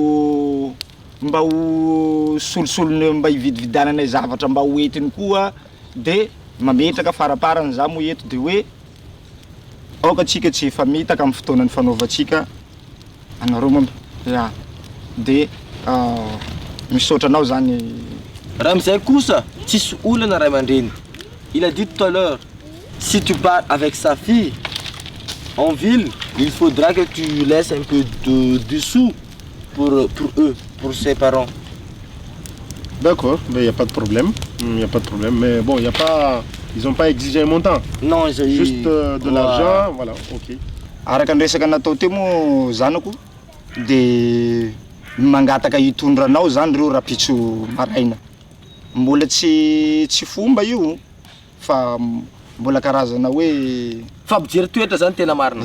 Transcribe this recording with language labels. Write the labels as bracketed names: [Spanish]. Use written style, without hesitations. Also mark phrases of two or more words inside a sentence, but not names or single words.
[Malagasy] ho solosolony mba hividividananay zavatra mba ho entiny koa de mametraka faraparany za mo eto de hoe aoka atsika tsy efa mitaka amin'ny fotoanany fanaovantsika anareo mamy ya de misaotra anao zany Ramzay Koussa, [French] il a dit tout à l'heure, si tu pars avec sa fille en ville, il faudra que tu laisses un peu de sous pour eux, pour ses parents. D'accord, mais il n'y a pas de problème. Il n'y a pas de problème. Mais bon, il y a pas... Ils n'ont pas exigé un montant. Non, juste de l'argent, voilà, ok. [Malagasy] Araka ny resaka natao teo moa zanako de mangataka hitondranao zany reo rapitso maraina. Mbola tsy fomba io fa mbola karazana hoe fampijery toetra zany tena marina.